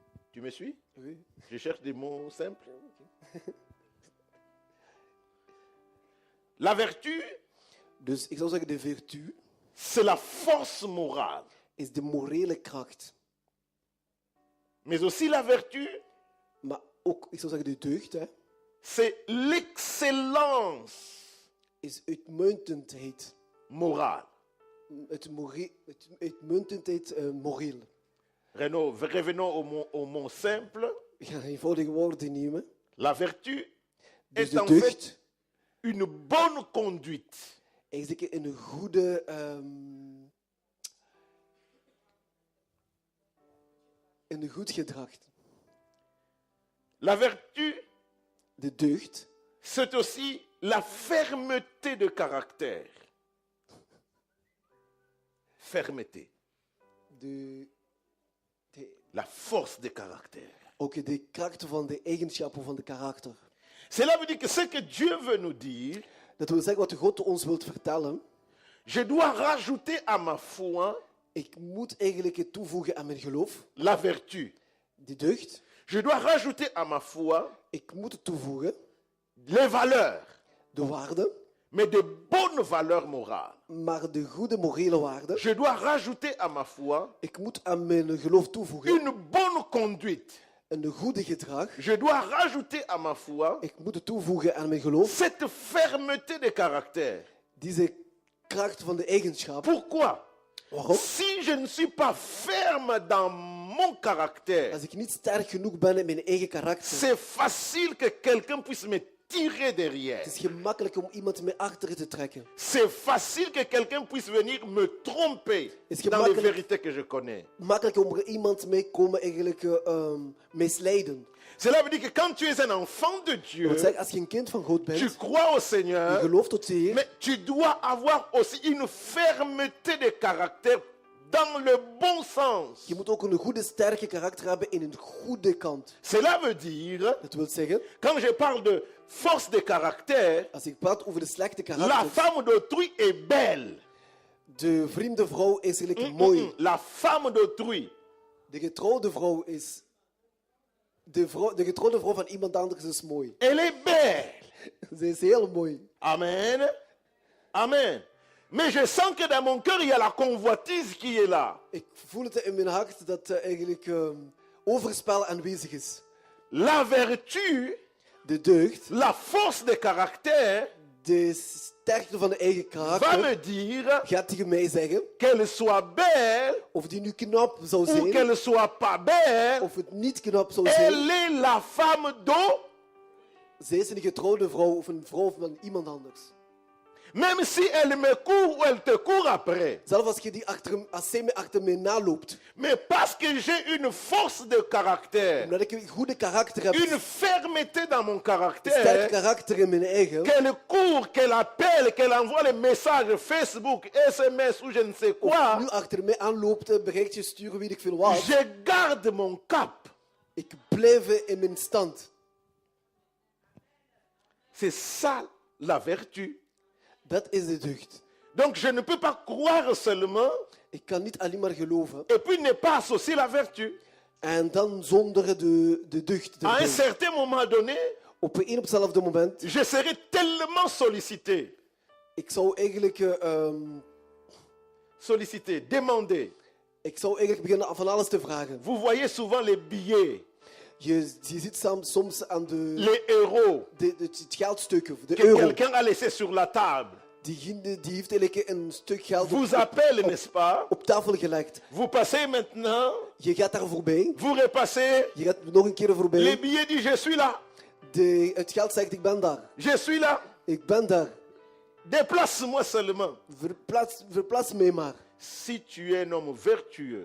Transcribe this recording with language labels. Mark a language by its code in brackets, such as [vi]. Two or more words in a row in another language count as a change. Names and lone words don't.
[fr] Tu me suis? Oui. Je cherche des mots simples. La vertu, [nl] Dus ik zou zeggen, de virtue [fr] c'est la force morale. [nl] is de morele kracht. [fr] Mais aussi la vertu, [nl] Maar ook, ik zou zeggen, de deugd, hè, [fr] c'est l'excellence [nl] is uitmuntendheid. [fr] morale. [nl] Uitmuntendheid moreel. [fr] Revenons au mot simple. [nl] Ik ga eenvoudige woorden nemen. [fr] La vertu [nl] Dus [fr] est de en fait [nl] deugd [fr] une bonne conduite. [nl] eigenlijk een goede... een goed gedrag. [fr] La vertu, [nl] De deugd [fr] c'est aussi la fermeté de caractère. Fermeté. La force de caractère. [nl] ook de kracht van de eigenschappen van de karakter. [fr] Cela veut dire que ce que Dieu veut nous dire, [nl] Dat wil zeggen wat God ons wilt vertellen. [fr] je dois rajouter à ma foi [nl] Ik moet eigenlijk toevoegen aan mijn geloof. [fr] la vertu. [nl] De deugd. [fr] Je dois rajouter à ma foi [nl] Ik moet toevoegen [fr] les valeurs, [nl] de waarde, [fr] mais de bonnes valeurs morales. [nl] maar de goede morele waarde. [fr] Je dois rajouter à ma foi [nl] Ik moet aan mijn geloof toevoegen [fr] une bonne conduite. [nl] een goede gedrag. [fr] Je dois rajouter à ma foi [nl] Ik moet toevoegen aan mijn geloof [fr] cette fermeté de caractère. [nl] deze kracht van de eigenschap. [fr] Pourquoi? [nl] Waarom? [fr] Si je ne suis pas ferme dans mon caractère, [nl] Als ik niet sterk genoeg ben in mijn eigen karakter, [fr] c'est facile que quelqu'un puisse me tirer derrière. [nl] het is gemakkelijk om iemand mee achter te trekken. [fr] C'est facile que quelqu'un puisse venir me tromper Est-ce que dans les [nl] makkelijk- [fr] vérités que je connais. [nl] Makkelijk om er iemand mee komen eigenlijk misleiden. [fr] Cela veut dire que quand tu es un enfant de [nl] Dat [fr] Dieu, [nl] wil zeggen, als je een kind van God [fr] tu [nl] bent, [fr] crois au [nl] je [fr] Seigneur, [nl] gelooft tot de Heer, [fr] mais tu dois avoir aussi une fermeté de caractère dans le bon sens. [nl] je moet ook een goede, sterke karakter hebben in een goede kant. [fr] Cela veut dire, [nl] Dat wil zeggen, [fr] quand je parle de force de caractère, [nl] als ik praat over de slechte [fr] la [nl] karakter, [fr] femme d'autrui est belle. [nl] de vreemde vrouw is eigenlijk mooi. [fr] La femme d'autrui, [nl] De getrouwde vrouw is... De getrouwde vrouw van iemand anders is mooi. [fr] elle est belle. [nl] Ze is heel mooi. Amen. Amen. [fr] Mais je sens que dans mon cœur, il y a la convoitise qui est là. [nl] Ik voel het in mijn hart dat eigenlijk overspel aanwezig is. [fr] La vertu, [nl] De deugd, [fr] la force de caractère, [nl] de sterkte van de eigen [fr] va [nl] karakter, [fr] me dire [nl] gaat tegen mij zeggen, [fr] qu'elle soit belle [nl] of die nu knap zou [fr] ou [nl] zijn, [fr] qu'elle soit pas belle, [nl] of het niet knap zou zijn. [fr] elle est la femme d'eau. [nl] Zij is een getrouwde vrouw of een vrouw van iemand anders. [fr] Même si elle me court ou elle te court après. [nl] Zelfs als zij me achter mij naloopt. [fr] Mais parce que j'ai une force de caractère, [nl] Omdat ik een goede karakter heb, [fr] une fermeté dans mon [nl] een sterk [fr] caractère, [nl] karakter in mijn eigen, [fr] qu'elle court, qu'elle appelle, qu'elle envoie les messages Facebook, SMS ou je ne sais quoi, [nl] nu achter mij aanloopt, berichtjes sturen, weet ik veel wat. [fr] je garde mon cap. [nl] Ik blijf in mijn stand. [fr] C'est ça la vertu. [nl] Dat is de deugd. [fr] Donc je ne peux pas croire seulement [nl] Ik kan niet alleen maar geloven [fr] et puis ne pas associer la vertu. [nl] en dan zonder de deugd [fr] À un [nl] erbij. [fr] certain moment donné, [nl] Op een op hetzelfde moment, [fr] je serai tellement sollicité, [nl] ik zou eigenlijk [fr] demandé. [nl] beginnen van alles te vragen. [fr] Vous voyez souvent les billets, [nl] Je ziet soms aan [fr] les euros [nl] het geldstuk, de [fr] que [nl] euro. [fr] quelqu'un a laissé sur la table. [nl] Die heeft eigenlijk een stuk geld [fr] Vous appelle, n'est-ce pas? [nl] op tafel gelegd. [fr] Vous passez maintenant, [nl] Je gaat daar voorbij. [fr] vous repassez, [nl] Je gaat nog een keer [fr] les [nl] voorbij. [fr] billets disent je suis là, [nl] Het geld zegt, ik ben daar. [fr] je suis là, [nl] Ik ben daar. [fr] déplace-moi seulement. [nl] Verplaats mij maar. [fr] Si tu es un homme vertueux,